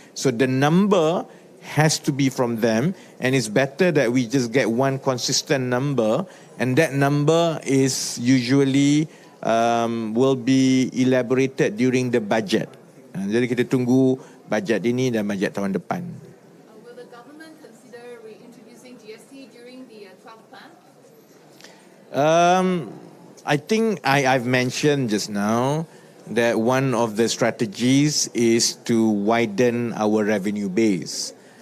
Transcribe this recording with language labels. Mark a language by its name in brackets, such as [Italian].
[English] So the number has to be from them, and it's better that we just get one consistent number, and that number is usually will be elaborated during the budget. [Malay] Jadi kita tunggu bajet ini dan bajet tahun depan. [English] Will the government consider reintroducing GST during the 12th plan? I think I've mentioned just now that one of the strategies is to widen our revenue base.